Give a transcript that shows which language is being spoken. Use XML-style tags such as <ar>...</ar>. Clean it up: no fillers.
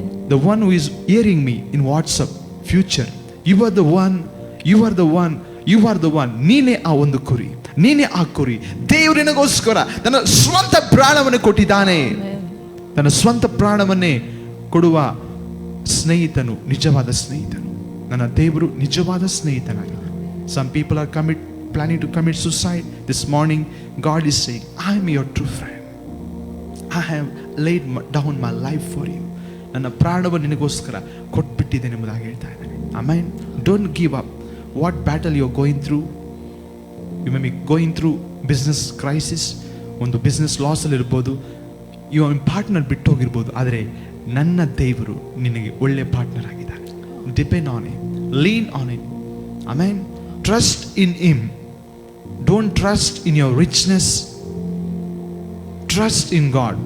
<en>The one who is hearing me in WhatsApp future, you are the one, you are the one, you are the one.</en> <kn>ನೀನೇ ಆ 1 ಕುರಿ, ನೀನೇ ಆ ಕುರಿ. ದೇವರಿನಗೋಸ್ಕರ ತನ್ನ ಸ್ವಂತ ಪ್ರಾಣವನ್ನು ಕೊಟ್ಟಿದ್ದಾನೆ. ತನ್ನ ಸ್ವಂತ ಪ್ರಾಣವನ್ನೇ ಕೊಡುವ ಸ್ನೇಹಿತನು ನಿಜವಾದ ಸ್ನೇಹಿತನು. ನನ್ನ ದೇವರು ನಿಜವಾದ ಸ್ನೇಹಿತನಾಗಿದ್ದಾನೆ.</kn> <en>Some people are planning to commit suicide. This morning God is saying, I am your true friend. I have laid down my life for you.</en> <kn>ನನ್ನ ಪ್ರಾಣವನ್ನು ನಿನಗೋಸ್ಕರ ಕೊಟ್ಬಿಟ್ಟಿದ್ದೇನೆ ಎಂಬುದಾಗಿ ಹೇಳ್ತಾ ಇದ್ದಾನೆ.</kn> <en>Amen. Don't give up. What battle you are going through? You may be going through business crisis.</en> <kn>ಒಂದು business loss ಅಲ್ಲಿ ಇರ್ಬೋದು, ಇವ ಪಾರ್ಟ್ನರ್ ಬಿಟ್ಟು ಹೋಗಿರ್ಬೋದು. ಆದರೆ ನನ್ನ ದೇವರು ನಿನಗೆ ಒಳ್ಳೆ ಪಾರ್ಟ್ನರ್ ಆಗಿದ್ದಾನೆ.</kn> <en>Depend on it, lean on it. Amen. Trust in him. Don't trust in your richness, trust in God.</en>